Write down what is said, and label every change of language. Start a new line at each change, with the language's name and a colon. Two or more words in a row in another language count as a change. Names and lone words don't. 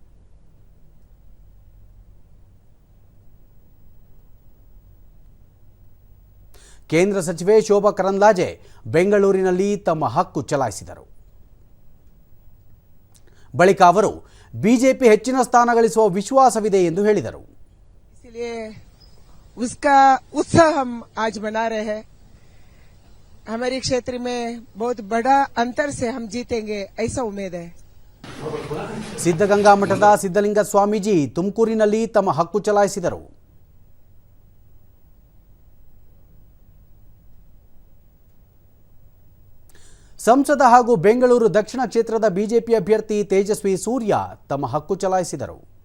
Kannada: ಕೇಂದ್ರ ಸಚಿವೆ ಶೋಭಾ ಕರಂದ್ಲಾಜೆ ಬೆಂಗಳೂರಿನಲ್ಲಿ ತಮ್ಮ ಹಕ್ಕು ಚಲಾಯಿಸಿದರು. ಬಳಿಕ ಅವರು ಬಿಜೆಪಿ ಹೆಚ್ಚಿನ ಸ್ಥಾನ ಗಳಿಸುವ ವಿಶ್ವಾಸವಿದೆ ಎಂದು ಹೇಳಿದರು.
Hindi: उसका उत्साह हम आज मना रहे हैं. हमारे क्षेत्र में बहुत बड़ा अंतर से हम जीतेंगे ऐसा उम्मीद है.
Kannada: ಸಿದ್ಧಗಂಗಾ ಮಠದ ಸಿದ್ಧಲಿಂಗ ಸ್ವಾಮೀಜಿ ತುಮಕೂರಿನಲ್ಲಿ ತಮ್ಮ ಹಕ್ಕು ಚಲಾಯಿಸಿದರು. ಸಂಸದ ಹಾಗೂ ಬೆಂಗಳೂರು ದಕ್ಷಿಣ ಕ್ಷೇತ್ರದ ಬಿಜೆಪಿ ಅಭ್ಯರ್ಥಿ ತೇಜಸ್ವಿ ಸೂರ್ಯ ತಮ್ಮ ಹಕ್ಕು ಚಲಾಯಿಸಿದರು.